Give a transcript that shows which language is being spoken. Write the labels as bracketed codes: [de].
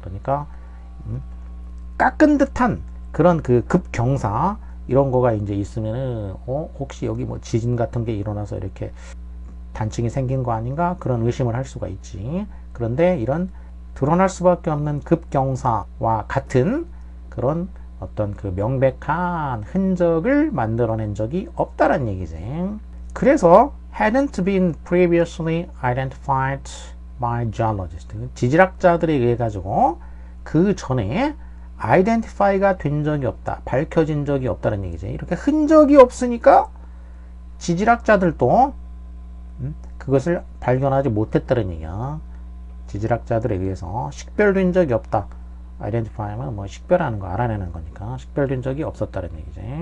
[ko] 그러니까 깎은 듯한 그런 그 급경사 이런 거가 이제 있으면은 혹시 여기 뭐 지진 같은 게 일어나서 이렇게 단층이 생긴 거 아닌가, 그런 의심을 할 수가 있지. 그런데 이런 드러날 수밖에 없는 급경사와 같은 그런 어떤 그 명백한 흔적을 만들어낸 적이 없다는 얘기지. [en] 그래서 hadn't been previously identified by geologists. [ko] 지질학자들에 의해 가지고 그 전에 identify가 된 적이 없다, 밝혀진 적이 없다는 얘기지. 이렇게 흔적이 없으니까 지질학자들도 그것을 발견하지 못했다는 얘기야. 지질학자들에 의해서 식별된 적이 없다. identify면 뭐 식별하는 거, 알아내는 거니까 식별된 적이 없었다는 얘기지.